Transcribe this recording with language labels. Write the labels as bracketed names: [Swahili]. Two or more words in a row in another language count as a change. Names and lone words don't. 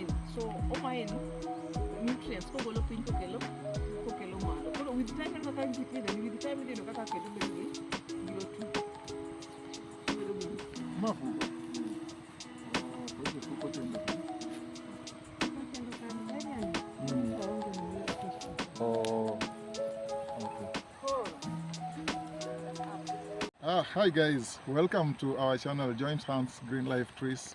[Luo (Kenya and Tanzania)] So omine nutrients ko golo piny kokelo malo. Koro [English] with time [Luo (Kenya and Tanzania)] en kaka gipidhe ni [English] with time [Luo (Kenya and Tanzania)] ineno kaka kendo bedo biro tu. [Swahili] Mafugo. [English] Hi guys, welcome to our channel Joint Hands Green Life Trees.